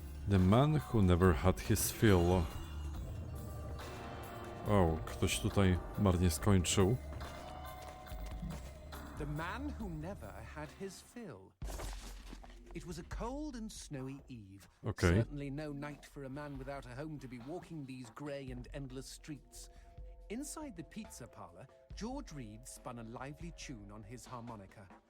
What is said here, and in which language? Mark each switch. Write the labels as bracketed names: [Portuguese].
[English] The man who never had his fill. [Polish] O, ktoś tutaj marnie skończył. [English] The man who never had his fill. It was a cold and snowy eve. Okay. Certainly no night for a man without a home to be walking these grey and endless streets. Inside the pizza parlor, George Reed spun a lively tune on his harmonica.